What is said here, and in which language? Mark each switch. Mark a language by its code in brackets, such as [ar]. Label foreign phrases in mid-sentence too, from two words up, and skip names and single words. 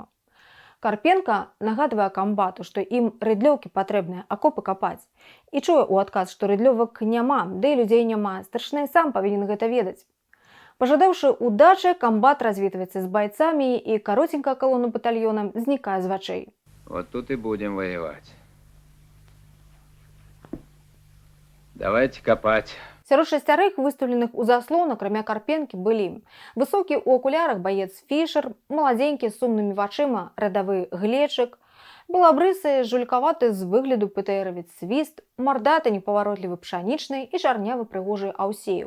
[be] Карпенка нагадвае камбату, што ім рыдлёўкі патрэбныя, акопы капаць. І чуе ў адказ, што рыдлёвак няма, ды і людзей няма, старшына і сам павінен гэта ведаць. Пажадаўшы удачы, камбат развітваецца з байцамі, і каротенькая калона батальёна знікае з вачэй. [ru] Вот тут и будем воевать. Давайте копать. [be] Сярод шасцярых, выстаўленых у заслон, акрамя Карпенкі, былі высокі ў акулярах баец Фішер, маладзенькі з сумнымі вачыма радавы Глечык, белабрысы, жулькаваты з выгляду ПТРовец Свіст, мардаты непаваротлівы Пшанічны і чарнявы прыгожы Аўсеў.